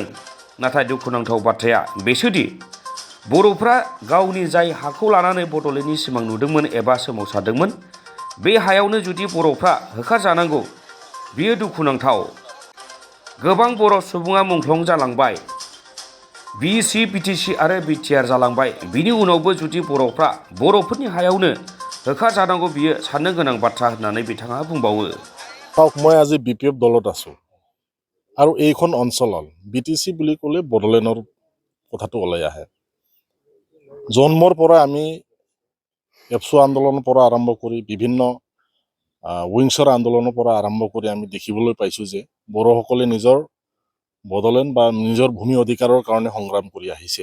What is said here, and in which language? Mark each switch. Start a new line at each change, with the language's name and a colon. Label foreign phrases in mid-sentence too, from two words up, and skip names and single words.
Bodo: नाथाय दुखुनांथाव बाथ्राया बेसोदि बर'फ्रा गावनि जाय हाखौ लानानै बड'लेण्डनि सिमां नुदोंमोन एबा सोमावसारदोंमोन, बे हायावनो जुदि बर'फ्रा होखारजानांगौ, बियो दुखुनांथाव। गोबां बर' सुबुङा मुंख्लं जालांबाय, बिसि बिटिसि आरो बिटिआर जालांबाय। बिनि उनावबो जुदि बर'फ्रा बर'फोरनि हायावनो होखारजानांगौ, बियो साननो गोनां बाथ्रा होननानै बिथाङा बुंबावो।
Assamese: মই আজি বিপিএফ দলত আছোঁ আৰু এইখন অঞ্চলত বিটিচি বুলি ক'লে বড়োলেণ্ডৰ কথাটো ওলাই আহে। জন্মৰ পৰা আমি এপছু আন্দোলনৰ পৰা আৰম্ভ কৰি বিভিন্ন উইংছৰ আন্দোলনৰ পৰা আৰম্ভ কৰি আমি দেখিবলৈ পাইছোঁ যে বড়োসকলে নিজৰ বড়োলেণ্ড বা নিজৰ ভূমি অধিকাৰৰ কাৰণে সংগ্ৰাম কৰি আহিছে।